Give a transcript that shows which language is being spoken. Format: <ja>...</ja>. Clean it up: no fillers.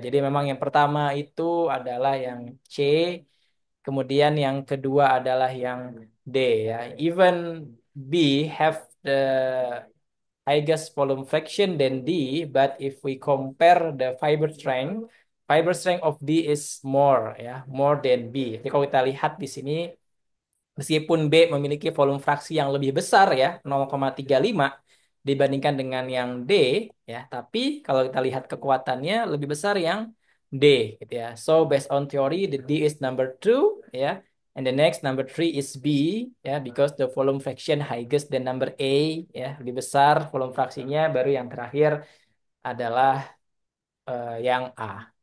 <id>Jadi memang yang pertama itu adalah yang C, kemudian yang kedua adalah yang D ya.</id> <en>Even B have the highest volume fraction than D, but if we compare the fiber strength of D is more ya, more than B.</en> <id>Jadi kalau kita lihat di sini, meskipun B memiliki volume fraksi yang lebih besar ya, 0,35 dibandingkan dengan yang D ya, tapi kalau kita lihat kekuatannya lebih besar yang D gitu ya.</id> <en>So based on theory, the D is number two ya, and the next number three is B ya, because the volume fraction highest than number A ya,</en> <id>lebih besar volume fraksinya, baru yang terakhir adalah yang A.</id>